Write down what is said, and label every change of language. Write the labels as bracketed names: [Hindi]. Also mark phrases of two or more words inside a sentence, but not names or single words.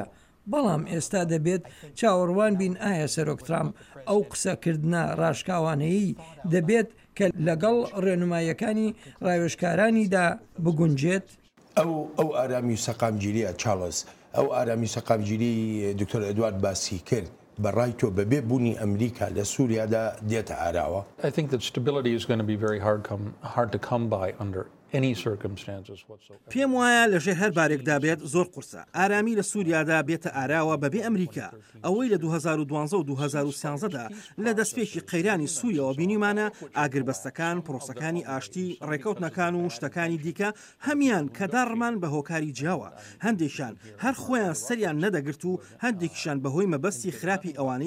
[Central Kurdish] بەڵام ئێستا دەبێت چاوەڕوان بین ئایا سەرۆک ترامپ ئەو قسەکردنە ڕاشکاوانەیی دەبێت کە لەگەڵ ڕێنماییەکانی ڕاوێژکارانیدا بگونجێت. ئەو ئارامی و سەقامگیریە چارلز ئەو ئارامی سەقامگیری دکتۆر ئەدوارد باسی کرد بەڕای تۆ بەبێ بوونی ئەمریکا لە سووریادا دێتە ئاراوە. [English] I think that stability is going to be very hard to come by under [Central Kurdish] پێم وایە لەژێر هەر بارێکدا بێت زۆر قورسە ئارامی لە سووریادا بێتە ئاراوە بەبێ ئەمریکا ئەوەی لە 2012 و 2013دا لە دەستپێکی قەیرانی سووریەوە بینیمانە ئاگربەستەکان پرۆسەکانی ئاشتی ڕێکەوتنەکان و شتەکانی دیکە هەمیان کە داڕمان بە هۆکاری جیاوە هەندێکشان هەر خۆیان سەریان نەدەگرت و هەندێکیشان بەهۆی مەبەستی خراپی ئەوانەی